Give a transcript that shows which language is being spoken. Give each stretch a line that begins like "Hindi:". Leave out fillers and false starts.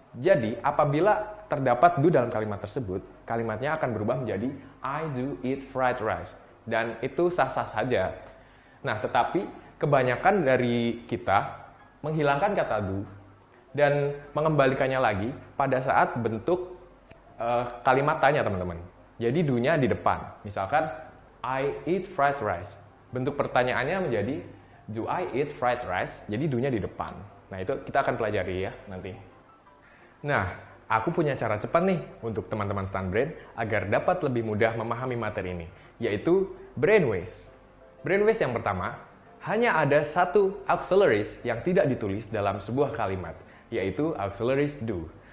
Indonesian: Jadi, apabila terdapat do dalam kalimat tersebut, kalimatnya akan berubah menjadi
English: I do eat fried rice.
Indonesian: Dan itu sah-sah saja. Nah, tetapi kebanyakan dari kita menghilangkan kata do dan mengembalikannya lagi pada saat bentuk kalimat tanya, teman-teman. Jadi do-nya di depan. Misalkan,
English: I eat fried rice.
Indonesian: Bentuk pertanyaannya menjadi,
English: do I eat fried rice?
Indonesian: Jadi do-nya di depan. Nah, itu kita akan pelajari ya nanti. Nah, aku punya cara cepat nih untuk teman-teman StunBrain agar dapat lebih mudah memahami materi ini, yaitu brainwaves. Brainwaves yang pertama, hanya ada satu auxiliaries yang tidak ditulis dalam sebuah kalimat, yaitu auxiliaries do.